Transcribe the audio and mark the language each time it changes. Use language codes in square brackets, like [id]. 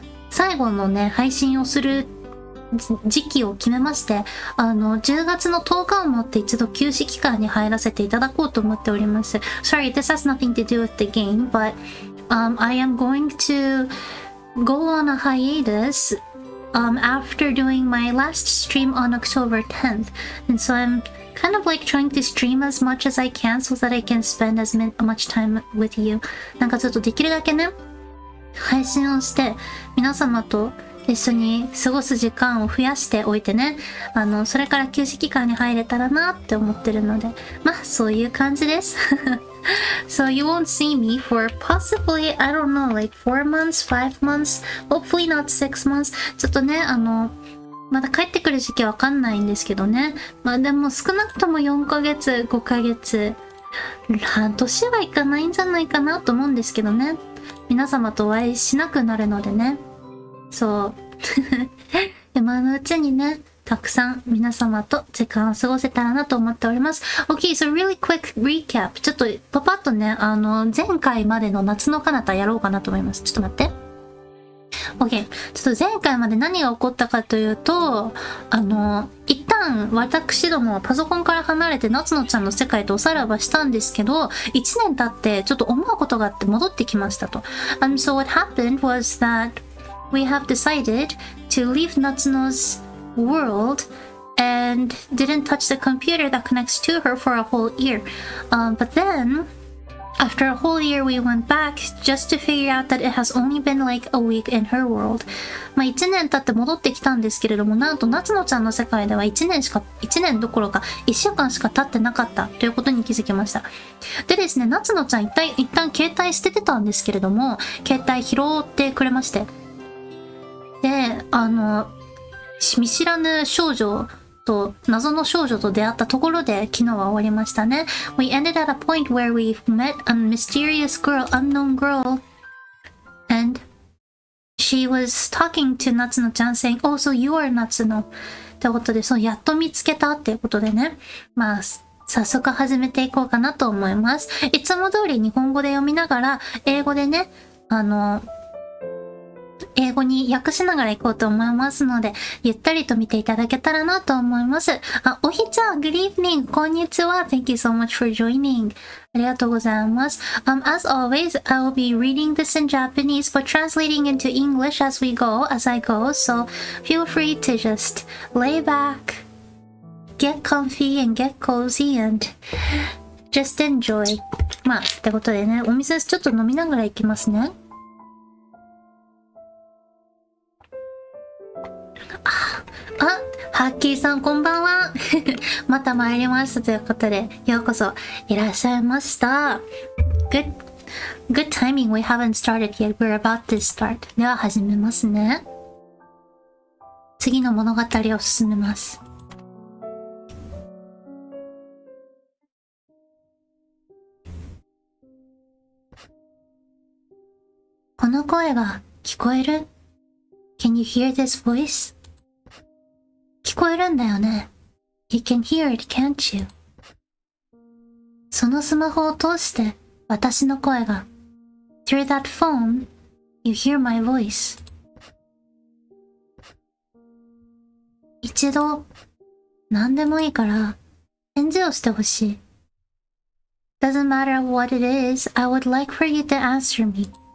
[ja] 最後のね、配信をする時期を決めまして、10月の10日をもって一度休止期間に入らせていただこうと思っております。 [en] Sorry, this has nothing to do with the game, but I am going to go on a hiatus after doing my last stream on October 10th. And so I'm kind of like trying to stream as much as I can so that I can spend as much time with you. [ja] なんかちょっとできるだけね、配信をして皆様と一緒に過ごす時間を増やしておいてね、それから休止期間に入れたらなって思ってるので、まあそういう感じです。 [en] So you won't see me for possibly, I don't know, like 4 months, 5 months, hopefully not 6 months. [ja] ちょっとね、まだ帰ってくる時期わかんないんですけどね。まあでも少なくとも4ヶ月、5ヶ月、半年はいかないんじゃないかなと思うんですけどね。皆様とお会いしなくなるのでね。そう。今のうちにね、たくさん皆様と時間を過ごせたらなと思っております。 [en] Okay, so really quick recap. [ja] ちょっとパパッとね、前回までの夏の彼方やろうかなと思います。ちょっと待って。 OK。ちょっと前回まで何が起こったかというと、一旦私どもはパソコンから離れて夏野ちゃんの世界とおさらばしたんですけど、1年経ってちょっと思うことがあって戻ってきましたと。 [en] So what happened was that we have decided to leave Natsuno's world and didn't touch the computer that connects to her for a whole year. But then, after a whole year, we went back just to figure out that it has only been like a week in her world. [ja] まあ1年経って戻ってきたんですけれども、なんと夏野ちゃんの世界では1年どころか1週間しか経ってなかったということに気づきました。でですね、夏野ちゃん一旦携帯捨ててたんですけれども、携帯拾ってくれまして。で、見知らぬ少女と謎の少女と出会ったところで昨日は終わりましたね。 [en] We ended at a point where we met a mysterious girl, unknown girl, and she was talking to Natsunoちゃん saying, "Oh, so you are Natsuno." [ja] ってことで、やっと見つけたっていうことでね。まあ、早速始めていこうかなと思います。いつも通り日本語で読みながら、英語でね、英語に訳しながら行こうと思いますので、ゆったりと見ていただけたらなと思います。 [en] おひちゃん、Good evening! [ja] こんにちは。 [en] Thank you so much for joining. [ja] ありがとうございます。 [en] As always, I will be reading this in Japanese, but translating into English as I go, so feel free to just lay back, get comfy and get cozy and just enjoy. [ja] まあ、ってことでね、お水ちょっと飲みながら行きますね。ハッキーさんこんばんは。また参りましたということで、ようこそいらっしゃいました。 [en] Good timing. We haven't started yet. We're about to start. [ja] では始めますね。次の物語を進めます。この声が聞こえる？ [en] Can you hear this voice? [ja] 聞こえるんだよね。 [en] You can hear it, can't you? [ja] そのスマホを通して私の声が。 [en] Through that phone, you hear my voice. [ja] 一度、何でもいいから返事をしてほしい。 [en] Doesn't matter what it is, I would like for you to answer me.